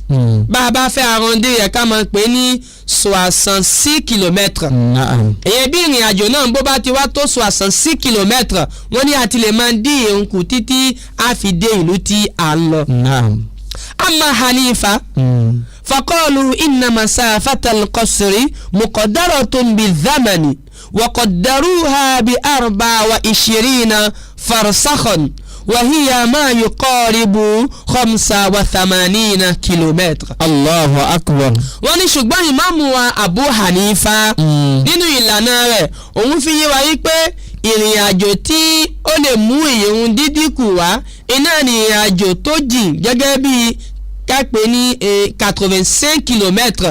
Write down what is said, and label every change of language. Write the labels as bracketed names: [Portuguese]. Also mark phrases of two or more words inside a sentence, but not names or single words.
[Yoruba] bá a bá fẹ́ arrondi rẹ̀ ká máa pè ní 66 km. èyí bí ìrìn àjò náà bó bá ti wá tó 66 km wọ́n ní àti lè máa dín ìrun kù títí a fi dé ìlú tí a ń lọ. [Arabic] أما حنيفة فقالوا إن مسافة القصر مقدرة بثماني وقدروها ب24 فرسخا وهي ما يقارب 85 كيلومتر. الله أكبر. [Yoruba] wọ́n ní ṣùgbọ́n ìmáàmù wa Abu Hanifa nínú ìlànà rẹ̀ òun fi yé wa yí pé ìrìn àjò tí ó lè mú ìrun dídínkù wá iná ni ìrìn àjò tó jìn gẹ́gẹ́ bí ká pè ní 85 kilomètres.